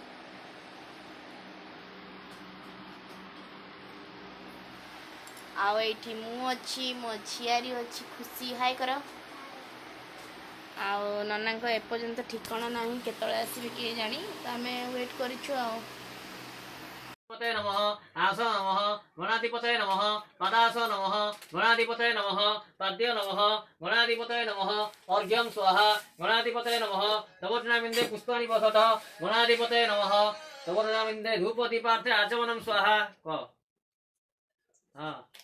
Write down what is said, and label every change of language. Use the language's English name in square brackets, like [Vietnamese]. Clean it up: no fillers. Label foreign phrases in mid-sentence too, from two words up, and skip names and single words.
[Odia] ଆଉ ଏଇଠି ମୁଁ ଅଛି, ମୋ ଝିଆରୀ ଅଛି, ଖୁସି ହାଇ କର। ଆଉ ନନାଙ୍କ ଏପର୍ଯ୍ୟନ୍ତ ଠିକଣା ନାହିଁ, କେତେବେଳେ ଆସିବେ କିଏ ଜାଣି। ତ ଆମେ ୱେଟ୍ କରିଛୁ ଆଉ। [Sanskrit] नमः आस नमः गणाधिपतये नमः पदास नमः गणाधिपतये नमः पद्य नमः गणाधिपतये नमः अर्घ्यं स्वाहा गणाधिपतये नमः तवोर्नामिन्दे पुष्पाणि वसतः गणाधिपतये नमः तवोर्नामिन्दे धूपदीपार्थे आचमनं स्वाहा क हां